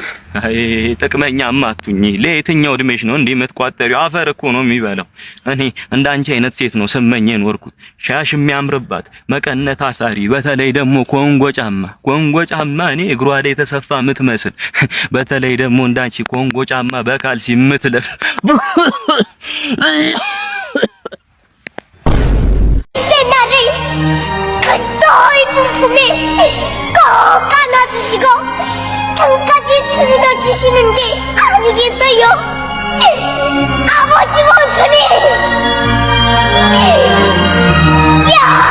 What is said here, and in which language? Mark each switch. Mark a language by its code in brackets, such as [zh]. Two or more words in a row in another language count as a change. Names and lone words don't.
[am] አይ ጥቅመኛማ አትሁኚ። ለየትኛው እድሜሽ ነው እንዲህ የምትቋጠሪው? አፈር እኮ ነው የሚበላው። እኔ እንዳንቺ አይነት ሴት ነው ስመኝ የኖርኩት። ሻሽ የሚያምርባት መቀነት አሳሪ፣ በተለይ ደግሞ ኮንጎ ጫማ እኔ እግሯ ላይ የተሰፋ የምትመስል፣ በተለይ ደግሞ እንዳንቺ ኮንጎ ጫማ በካልሲ የምትለብስ [ko] 분품에 꼭 안아주시고 ton까지 들어주시는 게 아니겠어요? 아버지 모순이! 야!